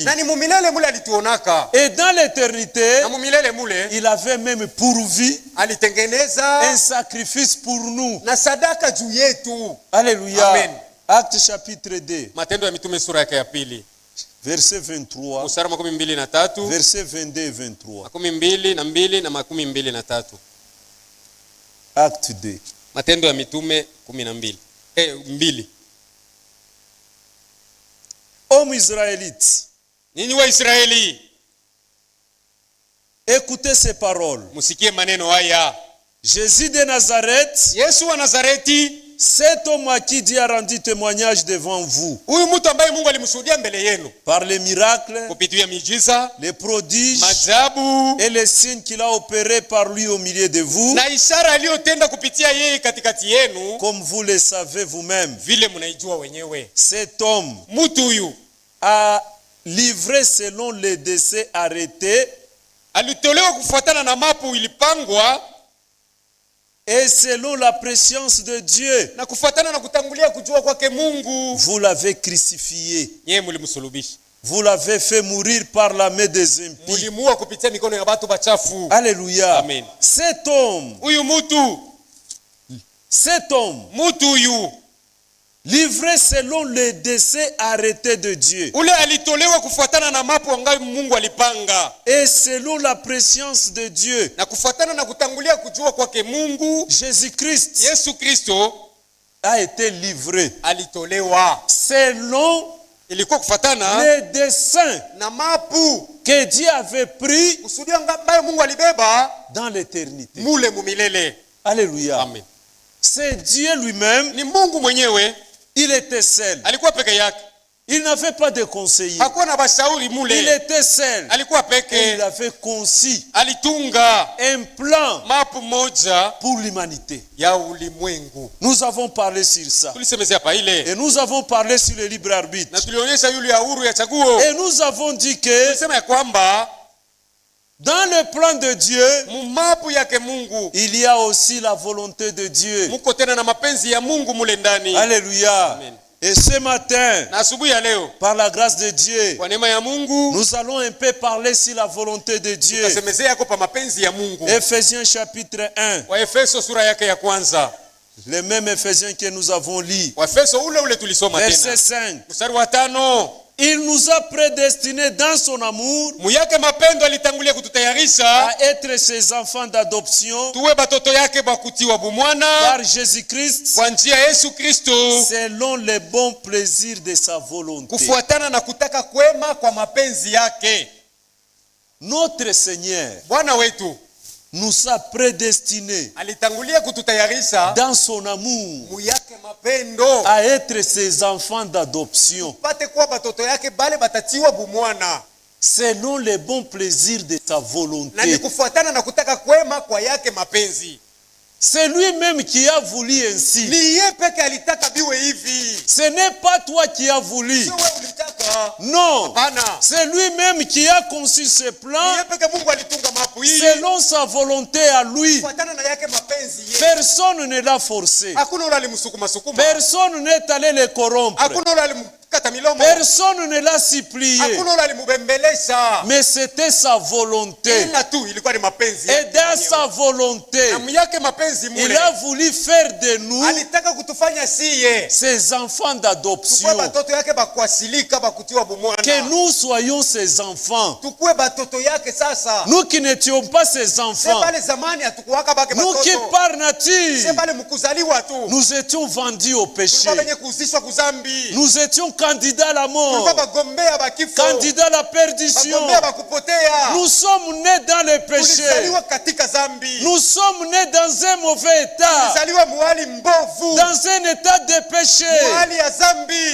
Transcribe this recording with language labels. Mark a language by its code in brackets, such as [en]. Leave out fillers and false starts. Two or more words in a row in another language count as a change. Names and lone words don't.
[fr] Et dans l'éternité, il avait même pourvu un sacrifice pour nous. Alléluia. Amen. Acte chapitre 2. Verset 23. Verset 22 et 23. Acte 2. [sw] Matendo ya mitume 12. 2. [fr] Hommes israélites. [sw] Ninyi wa Israeli. [fr] Écoutez ces paroles. [sw] Musikie maneno haya. [fr] Jésus de Nazareth, [sw] Yesu wa Nazareti, [fr] cet homme à qui Dieu a rendu témoignage devant vous. [sw] Huyu mtu ambaye Mungu alimshuhudia mbele yenu. [fr] Par les miracles, [sw] kupitia miujiza, [fr] les prodiges, [sw] maajabu [fr] et les signes qu'il a opérés par lui au milieu de vous. [sw] Na ishara aliyotenda kupitia yeye katikati yenu. [fr] Comme vous le savez vous-même. [sw] Vile mnaijua wenyewe. [fr] Cet homme [sw] mtu huyu [fr] a livré selon les décès arrêtés. [sw] Alitolewa kufuatana na mapu ilipangwa. [fr] Et selon la préscience de Dieu. [sw] Na kufuatana na kutangulia kujua kwake Mungu. [fr] Vous l'avez crucifié. [sw] Yeye mlimsulubisha. [fr] Vous l'avez fait mourir par la main des impies. [sw] Mulimua kupitia mikono ya watu bachafu. [fr] Alléluia. Amen. Cet homme. [sw] Huyu mtu. [fr] Cet homme. [sw] Mtu huyu. [fr] Livré selon les décès arrêtés de Dieu. [sw] Ule alitolewa kufuatana na mapu ambayo Mungu alipanga. [fr] Et selon la préscience de Dieu. [sw] Na kufuatana na kutangulia kujua kwake Mungu. [fr] Jésus-Christ. [sw] Yesu Kristo [fr] a été livré. [sw] Alitolewa. [fr] Selon [sw] ilikuwa kufuatana [fr] les desseins [sw] na mapu [fr] que Dieu avait pris [sw] kusudia ambayo Mungu alibeba [fr] dans l'éternité. [sw] Mule mumilele. [fr] Alléluia. Amen. C'est Dieu lui-même. [sw] Ni Mungu mwenyewe. [fr] Il était seul. [sw] Alikuwa peke yake. [fr] Il n'avait pas de conseiller. [sw] Hakuwa na bashauri mule. [fr] Il était seul. [sw] Alikuwa peke. [fr] Et il avait conçu [sw] alitunga [fr] un plan [sw] mapu moja [fr] pour l'humanité. [sw] Ya ulimwengu. [fr] Nous avons parlé sur ça. [sw] Tulisemezea pa ile. [fr] Et nous avons parlé sur le libre arbitre. [sw] Na tulionyesha yule ya huru ya chaguo. [fr] Et nous avons dit que [sw] tulisema ya kwamba [fr] dans le plan de Dieu, [sw] mumapu yake Mungu, [fr] il y a aussi la volonté de Dieu. [sw] Muko tena na mapenzi ya Mungu mule ndani. [fr] Alléluia. Amen. Et ce matin, [sw] na asubuhi ya leo, [fr] par la grâce de Dieu, [sw] kwa neema ya Mungu, [fr] nous allons un peu parler sur la volonté de Dieu. [sw] Tutasemezea kwa mapenzi ya Mungu. [fr] Ephésiens chapitre 1. [sw] Wa Efeso sura yake ya kwanza. [fr] Les mêmes Ephésiens que nous avons lu. [sw] Wa Efeso ule tulisoma tena. [fr] Verset 5. [sw] Mstari wa 5. [fr] Il nous a prédestinés dans son amour [sw] muyake mapendo alitangulia kututayarisha [fr] à être ses enfants d'adoption [sw] tuwe batoto yake bakutiwa bumwana [fr] par Jésus-Christ [sw] kwa njia ya Yesu Kristo [fr] selon les bons plaisirs de sa volonté. [sw] Kufuatana na kutaka kwema kwa mapenzi yake. [fr] Notre Seigneur [sw] Bwana wetu [fr] nous a prédestinés [sw] alitangulia kututayarisha [fr] dans son amour [sw] muyake mapendo [fr] à être ses enfants d'adoption [sw] pate kwa batoto yake bale batatiwa bumwana [fr] selon les bons plaisirs de sa volonté. [sw] Na ni kufuatana na kutaka kwema kwa yake mapenzi. [fr] C'est lui-même qui a voulu ainsi. [sw] Ni yeye peke alitaka biwe hivi. [fr] Ce n'est pas toi qui as voulu. [sw] Sio wewe ulitaka. [fr] Non. [sw] Hapana. [fr] C'est lui-même qui a conçu ce plan. [sw] Ni yeye peke Mungu alitunga mapu hii. [fr] Selon sa volonté à lui. [sw] Kufuatana na yake mapenzi yeye. [fr] Personne ne l'a forcé. [sw] Hakuna yule alimsukuma. [fr] Personne n'est allé le corrompre. [sw] Hakuna yule alimkata milomo. [fr] Personne ne l'a supplié. [sw] Hakuna yule alimbembelesha. [fr] Mais c'était sa volonté. [sw] Ila tu ilikuwa ni mapenzi yake. [fr] Et dans sa volonté, [sw] na yake mapenzi mule, [fr] il a voulu faire de nous [sw] alitaka kutufanya siye [fr] ses enfants d'adoption. [sw] Batoto yake bakwasilika bakutiwa bumwana. [fr] Que nous soyons ses enfants. [sw] Tukue batoto yake sasa. [fr] Nous qui n'étions pas ses enfants. Nous qui par nature nous étions vendus au péché. Nous étions candidats à la mort, candidats à la perdition. Nous sommes nés dans le péché. Nous sommes nés dans un mauvais état, dans un état de péché.